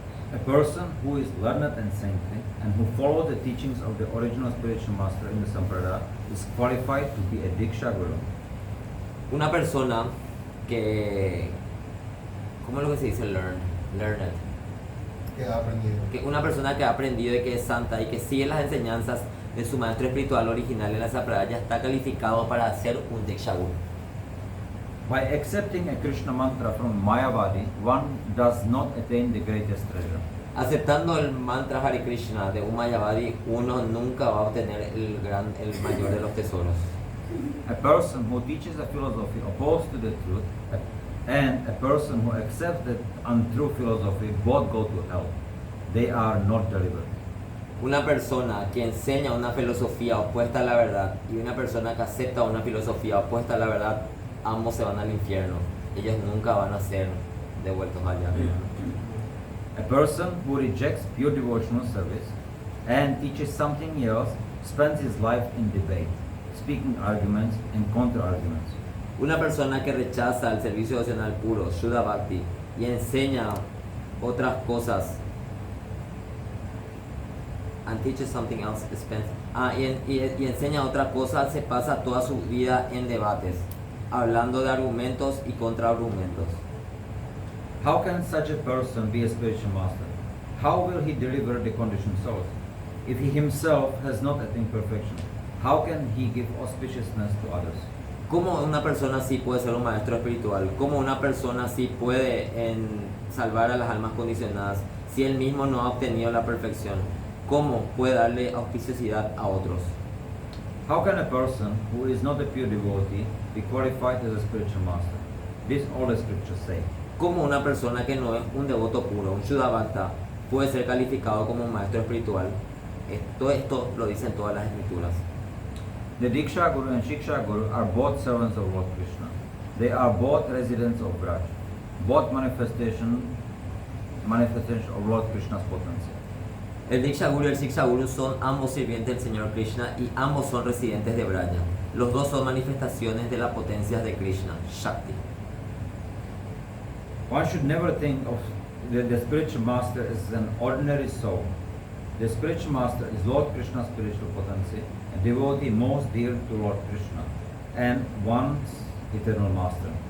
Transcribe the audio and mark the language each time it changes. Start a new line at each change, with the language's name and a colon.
English: A person who is learned and saintly and who follows the teachings of the original spiritual master in the Sampradaya is qualified to be a Diksha Guru.
Spanish: Una persona que, ¿cómo es lo que se dice learned? Que ha aprendido. Que una persona que ha aprendido y que es santa y que sigue las enseñanzas de su maestro espiritual original en la Sampradaya está calificado para ser un Diksha Guru.
English: By accepting a Krishna mantra from Mayavadi, one does not attain the greatest treasure.
Spanish: Aceptando el mantra Hare Krishna de un Mayavadi, uno nunca va a obtener el mayor de los tesoros.
English: A person who teaches a philosophy opposed to the truth and a person who accepts the untrue philosophy both go to hell. They are not delivered.
Spanish: Una persona que enseña una filosofía opuesta a la verdad y una persona que acepta una filosofía opuesta a la verdad, ambos se van al infierno. Ellos nunca van a ser devueltos allá.
English: A person who rejects pure devotional service and teaches something else spends his life in debate, speaking arguments and counter-arguments.
Spanish: Una persona que rechaza el servicio devocional puro, Shuddha Bhakti, y enseña otras cosas,
English: and teaches something else,
Spanish: y enseña otra cosa, se pasa toda su vida en debates, hablando de argumentos y contraargumentos.
English: How can such a person be a spiritual master? How will he deliver the conditioned souls? If he himself has not attained perfection, how can he give auspiciousness to others?
Spanish: ¿Cómo una persona así puede ser un maestro espiritual? ¿Cómo una persona así puede salvar a las almas condicionadas si él mismo no ha obtenido la perfección? ¿Cómo puede darle auspiciosidad a otros?
English: How can a person who is not a pure devotee be qualified as a spiritual master? This all the scriptures say.
Spanish: ¿Cómo una persona que no es un devoto puro, un Shuddha Bhakta, puede ser calificado como un maestro espiritual? Esto lo dicen todas las escrituras.
English: The Diksha Guru and Shiksha Guru are both servants of Lord Krishna. They are both residents of Braj, both manifestation of Lord Krishna's potency.
Spanish: El Diksha Guru y el Shiksha Guru son ambos sirvientes del Señor Krishna y ambos son residentes de Braja. Los dos son manifestaciones de las potencias de Krishna, Shakti.
English: One should never think of the spiritual master as an ordinary soul. The spiritual master is Lord Krishna's spiritual potency, a devotee most dear to Lord Krishna, and one's eternal master.